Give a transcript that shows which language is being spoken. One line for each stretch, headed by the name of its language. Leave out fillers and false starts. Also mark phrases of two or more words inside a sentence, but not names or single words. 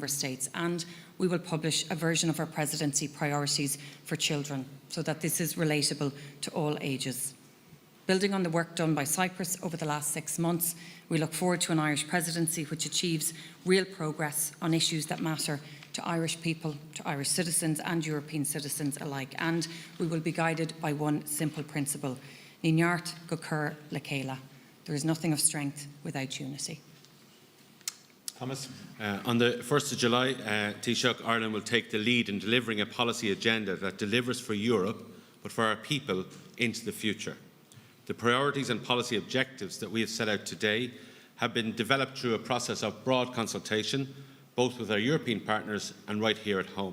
English: And we we will publish a version of our presidency priorities for children so that this is relatable to all ages. Building on the work done by Cyprus over the last 6 months, we look forward to an Irish presidency which achieves real progress on issues that matter to Irish people, to Irish citizens and European citizens alike. And we will be guided by one simple principle:
Irish: Níneart go cur le céile.
English: There is nothing of strength without unity. Thomas. On the 1st of July, Taoiseach, Ireland will take the lead in delivering a policy agenda that delivers for Europe, but for our people into the future. The priorities and policy objectives that we have set out today have been developed through a process of broad consultation, both with our European partners and right here at home.